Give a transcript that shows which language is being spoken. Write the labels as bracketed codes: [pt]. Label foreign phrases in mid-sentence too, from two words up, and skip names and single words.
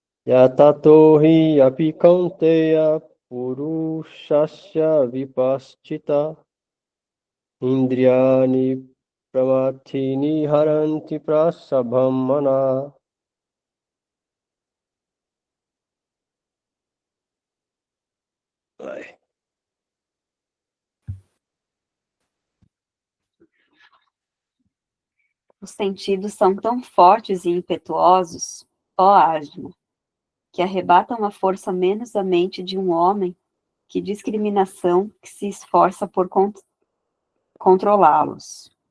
[sa] Yatato hi api kaunteya purushasya vipaschita indriyani pramathini haranti prasabham mana. [pt] Vai. Os sentidos são tão fortes e impetuosos, ó Ajna, que arrebatam a força menos a mente de um homem que discriminação que se esforça por controlá-los.